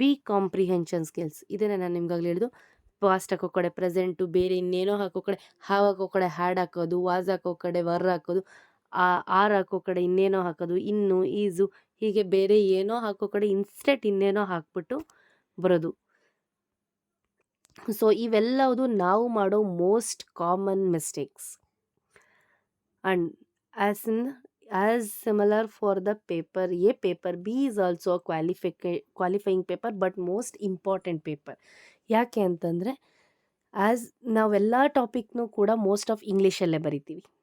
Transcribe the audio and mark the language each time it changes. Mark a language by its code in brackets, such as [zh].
[kn] Comprehension skills, ಇದನ್ನೇ ನಾನು ನಿಮ್ಗಾಗಲೇ ಹೇಳಿದ್ದು. ಪಾಸ್ಟ್ ಹಾಕೋ ಕಡೆ ಪ್ರೆಸೆಂಟು, ಬೇರೆ ಇನ್ನೇನೋ ಹಾಕೋ ಕಡೆ ಹಾವ್ ಹಾಕೋ ಕಡೆ ಹ್ಯಾಡ್ ಹಾಕೋದು, ವಾಸ್ ಹಾಕೋ ಕಡೆ ವರ್ ಹಾಕೋದು, ಆರ್ ಹಾಕೋ ಕಡೆ ಇನ್ನೇನೋ ಹಾಕೋದು, ಇನ್ನು, ಈಸು, ಹೀಗೆ ಬೇರೆ ಏನೋ ಹಾಕೋ ಕಡೆ ಇನ್ಸ್ಟೆಂಟ್ ಇನ್ನೇನೋ ಹಾಕ್ಬಿಟ್ಟು ಬರೋದು. ಸೊ ಇವೆಲ್ಲವುದು ನಾವು ಮಾಡೋ most common mistakes. [en] And as similar for the paper A, paper B is also a qualifying paper but most important paper. [kn] ಯಾಕೆ ಅಂತಂದರೆ, ನಾವೆಲ್ಲ ಟಾಪಿಕ್ನೂ ಕೂಡ ಮೋಸ್ಟ್ ಆಫ್ ಇಂಗ್ಲೀಷಲ್ಲೇ ಬರಿತೀವಿ.